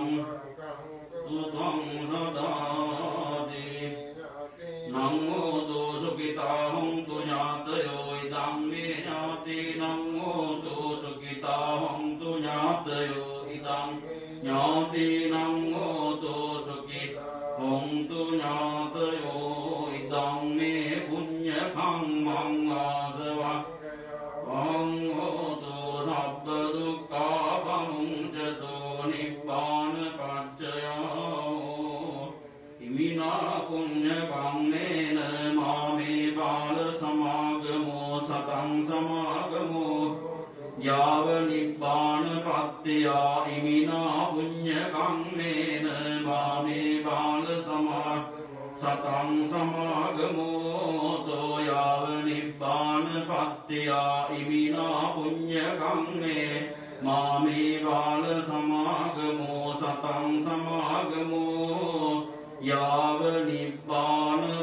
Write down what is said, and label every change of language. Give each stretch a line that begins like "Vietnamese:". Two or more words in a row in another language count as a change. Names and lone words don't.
Pali: සුතං සදාති නමෝ දෝසුකිතා හොන්තු ඥාතයෝ ඉදං මේ ඥාතිනං හෝතු සුඛිතා හොන්තු ඥාතයෝ ඉදං ඥාතිනං හෝතු සුඛිතා හොන්තු ඥාතයෝ ඉදං මේ පුඤ්ඤ කම්මං ආසවං හෝතු සබ්බ දුක්ඛා පමුඤ්චතු නිබ්බාන පච්චයෝ ඉමිනා පුඤ්ඤ කම්මේන මාමේ බාල සමාගමෝ සතං සමාගමෝ යාව නිබ්බාන පත්තියා ඉමිනා පුඤ්ඤ කම්මේන මාමේ බාල සතං සමාගමෝ තෝ යාව නිබ්බාන පත්තියා ඉමිනා පුඤ්ඤ කම්මේ මාමේ බාල සමාගමෝ සතං සමාගමෝ යාව නිබ්බාන